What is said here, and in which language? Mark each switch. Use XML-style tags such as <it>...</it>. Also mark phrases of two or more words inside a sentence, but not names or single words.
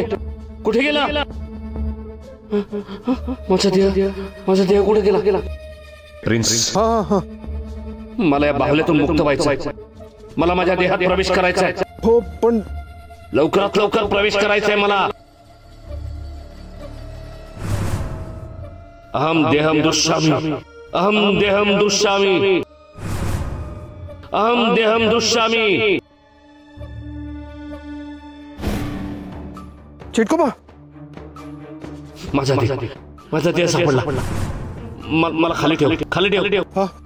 <mr>कुठे गेला माझा देह कुठे गेला? प्रिन्स, हा हा. मला या बाहुल्यातून मुक्त व्हायचं. मला माझ्या देहात प्रवेश करायचा आहे. हो, पण लवकरात लवकर प्रवेश करायचा आहे मला.</mr> <sa>अहम देहम दुष्यामी, अहम देहम दुष्यामी, अहम देहम दुष्यामी.</sa> <mr>चिटकोबा, माझा देह सापडला. मला खाली ठेव, खाली ठेव. हा.</mr>